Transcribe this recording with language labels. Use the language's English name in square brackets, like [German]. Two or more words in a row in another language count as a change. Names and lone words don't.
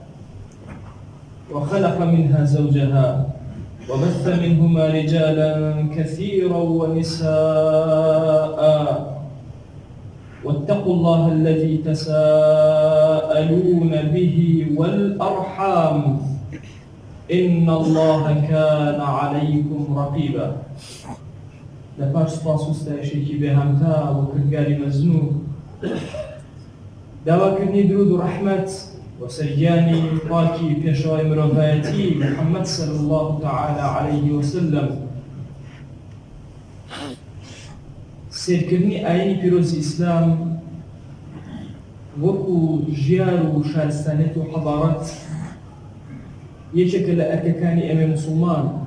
[Arabic] وخلق منها زوجها وبث منهما رجالا كثيرا ونساء، واتقوا الله الذي تساءلون به والأرحام إن الله كان عليكم رقيبا. [Central Kurdish] لپاش سپاس و ستایشێکی بێهەمتا و کردگاری مەزنوو، داواکردنی درود و ڕەحمەت و سەرگیانی پاکی پێشەوای مرۆڤایەتی محەممەد [Arabic] صلی الله تعالی عليه وسلم. [Central Kurdish] سیرکردنی ئاینی پیرۆزی ئیسلام وەکو ژیار و شارستانیەت و حەضارەت یەکێکە لە ئەرکەکانی ئێمە موسڵمان.